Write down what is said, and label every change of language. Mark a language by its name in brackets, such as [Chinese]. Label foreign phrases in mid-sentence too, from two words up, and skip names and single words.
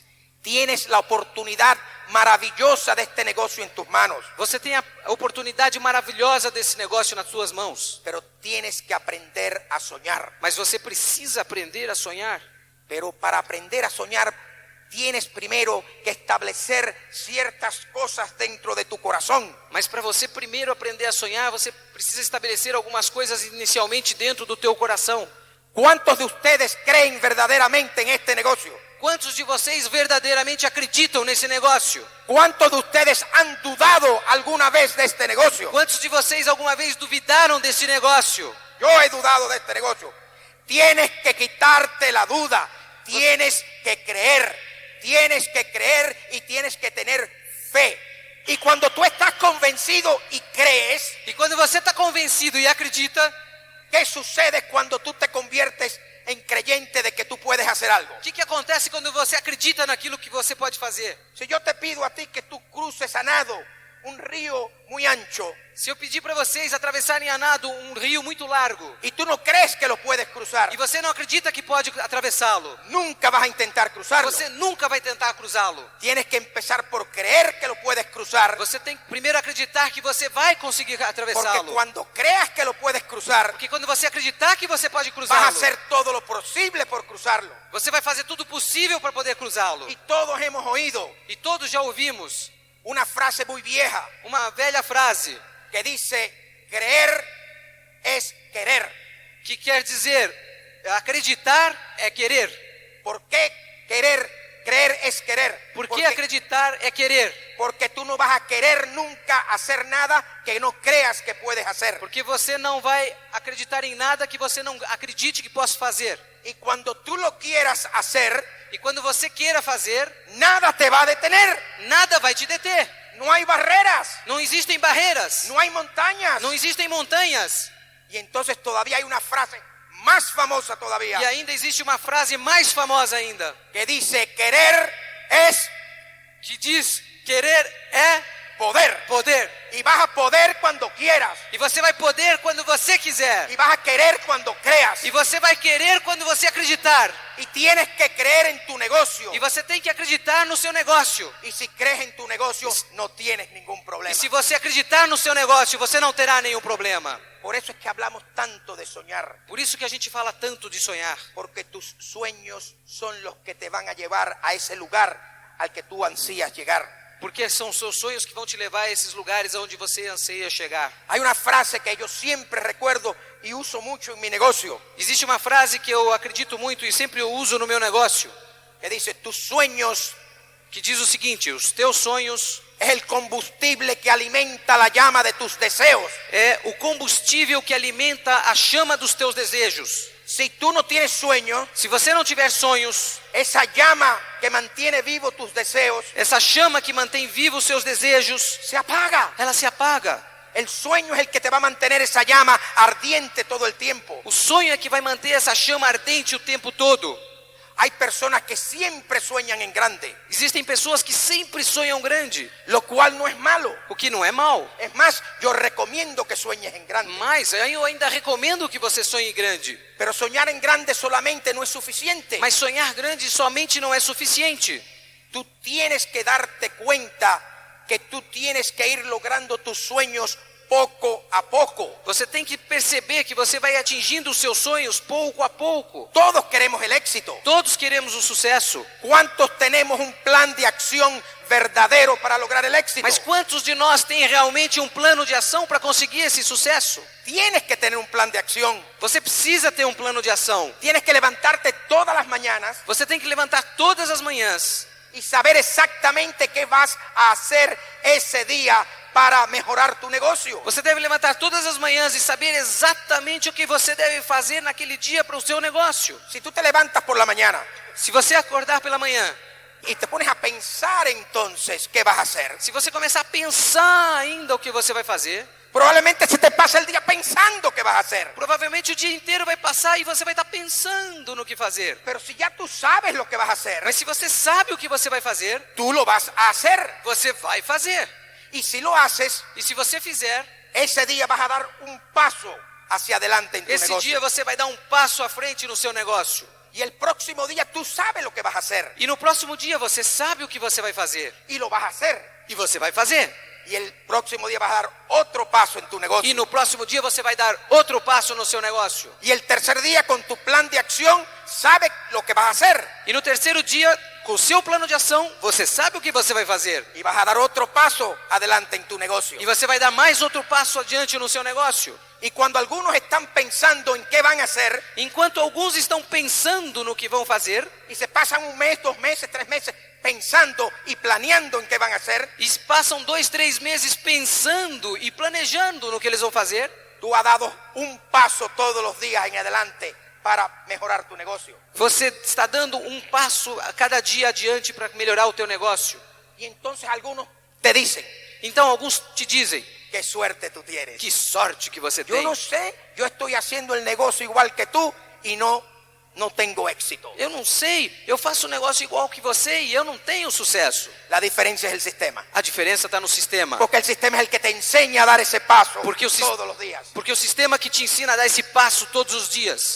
[Spanish] Tienes la oportunidad maravillosa de este negocio en tus manos, [Portuguese] Você tem a oportunidade maravilhosa desse negócio nas suas mãos. [Spanish] pero tienes que aprender a soñar. [Portuguese] Mas você precisa aprender a sonhar. [Spanish] Pero para aprender a soñar, tienes primero que establecer ciertas cosas dentro de tu corazón. [Portuguese] Mas para você primeiro aprender a sonhar, você precisa estabelecer algumas coisas inicialmente dentro do teu coração. [Spanish] ¿Cuántos de ustedes creen verdaderamente en este negocio? [Portuguese] Quantos de vocês verdadeiramente acreditam nesse negócio? [Spanish] ¿Cuántos de ustedes han dudado alguna vez de este negocio? [Portuguese] Quantos de vocês alguma vez duvidaram desse negócio? [Spanish] Yo he dudado de este negocio. Tienes que quitarte la duda. Tienes que creer y tienes que tener fe. Y cuando tú estás convencido y crees, [Portuguese] E quando você está convencido e acredita, [Spanish] ¿qué sucede cuando tú te conviertes en creyente de que tú puedes hacer algo? [Portuguese] o que acontece quando você acredita naquilo que você pode fazer? [Spanish] Si yo te pido a ti que tú cruces a nado un río muy ancho [Portuguese] Se eu pedir para vocês atravessarem a nado um rio muito largo [Spanish] y tú no crees que lo puedes cruzar, [Portuguese] e você não acredita que pode atravessá-lo, [Spanish] nunca vas a intentar cruzarlo. [Portuguese] você nunca vai tentar cruzá-lo. [Spanish] Tienes que empezar por creer que lo puedes cruzar, [Portuguese] Você tem que primeiro acreditar que você vai conseguir [Spanish] porque [Portuguese] atravessá-lo. [Spanish] cuando creas que lo puedes cruzar, [Portuguese] Porque quando você acreditar que você pode [Spanish] vas a [Portuguese] cruzá-lo, [Spanish] hacer todo lo posible por cruzarlo. [Portuguese] você vai fazer tudo possível para poder cruzá-lo. [Spanish] Y todos hemos oído [Portuguese] E todos já ouvimos [Spanish] una frase muy vieja [Portuguese] uma velha frase [Spanish] que dice: creer es querer. [Portuguese] que quer dizer acreditar é querer. [Spanish] ¿Por qué creer es querer? [Portuguese] Por que acreditar é querer? [Spanish] Porque tú no vas a querer nunca hacer nada que no creas que puedes hacer. [Portuguese] Porque você não vai acreditar em nada que você não acredite que possa fazer. [Spanish] Y cuando tú lo quieras hacer, [Portuguese] E quando você queira fazer, [Spanish] nada te va a detener. [Portuguese] nada vai te deter. [Spanish] No hay barreras, [Portuguese] Não existem barreiras, [Spanish] no hay montañas. [Portuguese] não existem montanhas. [Spanish] Y entonces todavía hay una frase más famosa todavía [Portuguese] E ainda existe uma frase mais famosa ainda, [Spanish] que dice: querer es [Portuguese] que diz: querer é [Spanish] poder. [Portuguese] poder. [Spanish] Y vas a poder cuando quieras. [Portuguese] E você vai poder quando você quiser. [Spanish] Y vas a querer cuando creas. [Portuguese] E você vai querer quando você acreditar. [Spanish] Y tienes que creer en tu negocio. [Portuguese] E você tem que acreditar no seu negócio. [Spanish] Y si crees en tu negocio, no tienes ningún [Portuguese] E [Spanish] problema. [Portuguese] se você acreditar no seu negócio, você não terá nenhum problema. [Spanish] Por eso es que hablamos tanto de soñar. [Portuguese] Por isso que a gente fala tanto de sonhar. [Spanish] Porque tus sueños son los que te van a llevar a ese lugar al que tú ansías llegar. [Portuguese] Porque são seus sonhos que vão te levar a esses lugares onde você anseia chegar. [Spanish] Hay una frase que yo siempre recuerdo y uso mucho en mi negocio, [Portuguese] Existe uma frase que eu acredito muito e sempre eu uso no meu negócio, [Spanish] que dice: tus sueños [Portuguese] que diz o seguinte: os teus sonhos [Spanish] es el combustible que alimenta la llama de tus deseos. [Portuguese] é o combustível que alimenta a chama dos teus desejos. [Spanish] Si tú no tienes sueño, [Portuguese] Se você não tiver sonhos, [Spanish] esa llama que mantiene vivo tus deseos [Portuguese] essa chama que mantém vivos os seus desejos, [Spanish] se apaga. [Portuguese] ela se apaga. [Spanish] El sueño es el que te va a mantener esa llama ardiente todo el tiempo. [Portuguese] O sonho é que vai manter essa chama ardente o tempo todo. [Spanish] Hay personas que siempre sueñan en grande, [Portuguese] Existem pessoas que sempre sonham grande, [Spanish] lo cual no es malo. [Portuguese] o que não é mal. [Spanish] Es más, yo recomiendo que sueñes en grande. [Portuguese] Mas eu ainda recomendo que você sonhe grande. [Spanish] Pero soñar en grande solamente no es suficiente. [Portuguese] Mas sonhar grande somente não é suficiente. [Spanish] Tú tienes que darte cuenta que tú tienes que ir logrando tus sueños poco a poco. [Portuguese] Você tem que perceber que você vai atingindo os seus sonhos pouco a pouco. [Spanish] Todos queremos el éxito. [Portuguese] Todos queremos o sucesso. [Spanish] ¿Cuántos tenemos un plan de acción verdadero para lograr el éxito? [Portuguese] Mas quantos de nós têm realmente um plano de ação para conseguir esse sucesso? [Spanish] Tienes que tener un plan de acción. [Portuguese] Você precisa ter um plano de ação. [Spanish] Tienes que levantarte todas las mañanas [Portuguese] Você tem que levantar todas as manhãs [Spanish] y saber exactamente qué vas a hacer ese día para mejorar tu negocio. [Portuguese] Você deve levantar todas as manhãs e saber exatamente o que você deve fazer naquele dia para o seu negócio. [Spanish] Si tú te levantas por la mañana [Portuguese] Se você acordar pela manhã, [Spanish] y te pones a pensar entonces qué vas a hacer, [Portuguese] se você começar a pensar ainda o que você vai fazer, [Spanish] probablemente se te pasa el día pensando qué vas a hacer. [Portuguese] provavelmente o dia inteiro vai passar e você vai estar pensando no que fazer. [Spanish] Pero si ya tú sabes lo que vas a hacer, [Portuguese] Mas se você sabe o que você vai fazer, [Spanish] tú lo vas a hacer. [Portuguese] você vai fazer. [Spanish] Y si lo haces, [Portuguese] E se você fizer, [Spanish] ese día vas a dar un paso hacia adelante en tu [Portuguese] esse dia [Spanish] negocio. [Portuguese] você vai dar um passo à frente no seu negócio. [Spanish] Y el próximo día tú sabes lo que vas a hacer [Portuguese] E no próximo dia você sabe o que você vai fazer. [Spanish] y lo vas a hacer. [Portuguese] E você vai fazer. [Spanish] Y el próximo día vas a dar otro paso en tu negocio. [Portuguese] E no próximo dia você vai dar outro passo no seu negócio. [Spanish] Y el tercer día con tu plan de acción sabes lo que vas a hacer. [Portuguese] E no terceiro dia, com o seu plano de ação, você sabe o que você vai fazer. [Spanish] Y vas a dar otro paso adelante en tu negocio. [Portuguese] E você vai dar mais outro passo adiante no seu negócio. [Spanish] Y cuando algunos están pensando en qué van a hacer [Portuguese] Enquanto alguns estão pensando no que vão fazer, [Spanish] y se pasan un mes, 2 meses, 3 meses pensando y planeando en qué van a hacer, [Portuguese] e passam 2, 3 meses pensando e planejando no que eles vão fazer, [Spanish] tú has dado un paso todos los días en adelante para mejorar tu negocio. [Portuguese] você está dando um passo a cada dia adiante para melhorar o teu negócio. [Spanish] Y entonces algunos te dicen, [Portuguese] Então alguns te dizem, [Spanish] qué suerte tú tienes. [Portuguese] que sorte que você [Spanish] Yo [Portuguese] tem. [Spanish] no sé, yo estoy haciendo el negocio igual que tú y no tengo éxito. [Portuguese] Eu não sei, eu faço um negócio igual que você e eu não tenho sucesso. [Spanish] La diferencia es el sistema. [Portuguese] A diferença está no sistema. [Spanish] Porque el sistema es el que te enseña a dar ese paso [Portuguese] Porque o, [Spanish] todos los días. [Portuguese] porque o sistema que te ensina a dar esse passo todos os dias.